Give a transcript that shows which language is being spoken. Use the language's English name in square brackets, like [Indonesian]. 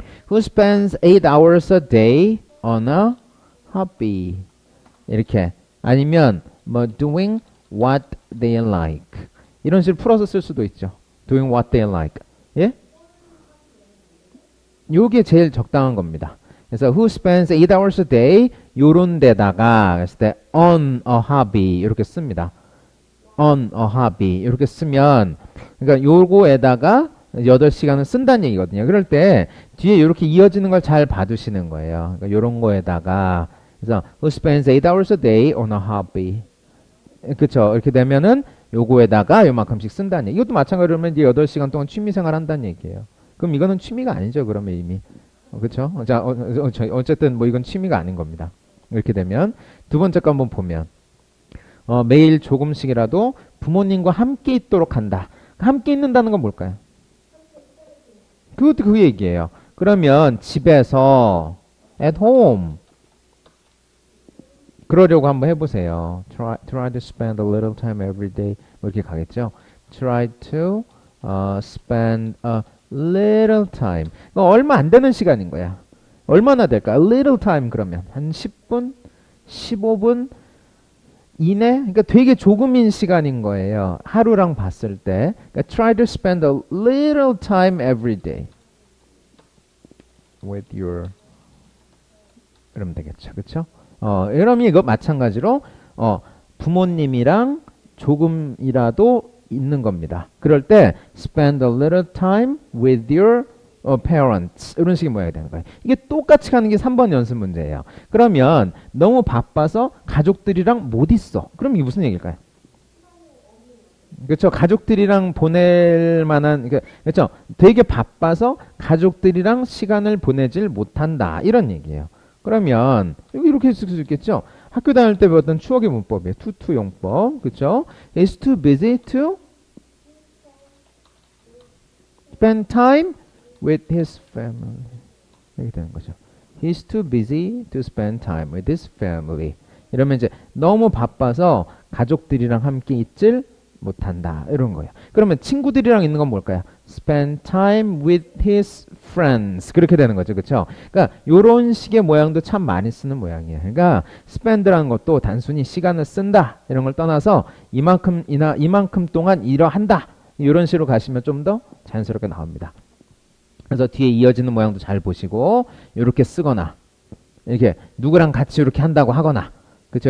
[English] Who spends 8 hours a day on a hobby? [Korean] 이렇게. 아니면, [English] doing what they like. [Korean] 이런 식으로 풀어서 쓸 수도 있죠. [English] Doing what they like. [Korean] 예? 요게 제일 적당한 겁니다. [English] 그래서 who spends 8 hours a day [Korean] 요런 데다가 했을 때 [English] on a hobby [Korean] 이렇게 씁니다. [English] on a hobby [Korean] 이렇게 쓰면 그러니까 요거에다가 8시간을 쓴다는 얘기거든요. 그럴 때 뒤에 이렇게 이어지는 걸 잘 봐두시는 거예요. 그러니까 요런 거에다가 그래서 [English] who spends 8 hours a day on a hobby [Korean] 그쵸? 이렇게 되면은 요거에다가 요만큼씩 쓴다는 얘기. 이것도 마찬가지로 이제 8시간 동안 취미생활 한다는 얘기예요. 그럼 이거는 취미가 아니죠. 그러면 이미 그쵸? 자, 어쨌든 뭐 이건 취미가 아닌 겁니다. 이렇게 되면 두 번째 거 한번 보면 매일 조금씩이라도 부모님과 함께 있도록 한다. 함께 있는다는 건 뭘까요? 그것도 그 얘기예요. 그러면 집에서 [English] at home [Korean] 그러려고 한번 해보세요. [English] Try to spend a little time every day [Korean] 뭐 이렇게 가겠죠. [English] Try to spend a little time. [Korean] 얼마 안 되는 시간인 거야. 얼마나 될까? [English] A little time [Korean] 그러면 한 10분, 15분 이내? 그러니까 되게 조금인 시간인 거예요. 하루랑 봤을 때. 그러니까 [English] try to spend a little time every day with your [Korean] 그러면 되겠죠. 그렇죠? 그러면 이거 마찬가지로 부모님이랑 조금이라도 있는 겁니다. 그럴 때 [English] spend a little time with your parents [Korean] 이런 식의 모양이 되는 거예요. 이게 똑같이 가는 게 3번 연습 문제예요. 그러면 너무 바빠서 가족들이랑 못 있어. 그럼 이게 무슨 얘기일까요? 그렇죠. 가족들이랑 보낼 만한 그렇죠. 되게 바빠서 가족들이랑 시간을 보내질 못한다. 이런 얘기예요. 그러면 이렇게 쓸 수 있겠죠. 학교 다닐 때 배웠던 추억의 문법이에요. to 용법. 그렇죠? [English] is too busy to spend time with his family. [Korean] 이렇게 되는 거죠. [English] He's too busy to spend time with his family. [Korean] 이러면 이제 너무 바빠서 가족들이랑 함께 있질 못한다. 이런 거예요. 그러면 친구들이랑 있는 건 뭘까요? [English] Spend time with his friends. [Korean] 그렇게 되는 거죠. 그렇죠? 그러니까 요런 식의 모양도 참 많이 쓰는 모양이에요. 그러니까 spend라는 것도 단순히 시간을 쓴다. 이런 걸 떠나서 이만큼 동안 이러한다. 이런 식으로 가시면 좀 더 자연스럽게 나옵니다. 그래서 뒤에 이어지는 모양도 잘 보시고 이렇게 쓰거나 이렇게 누구랑 같이 이렇게 한다고 하거나 그쵸?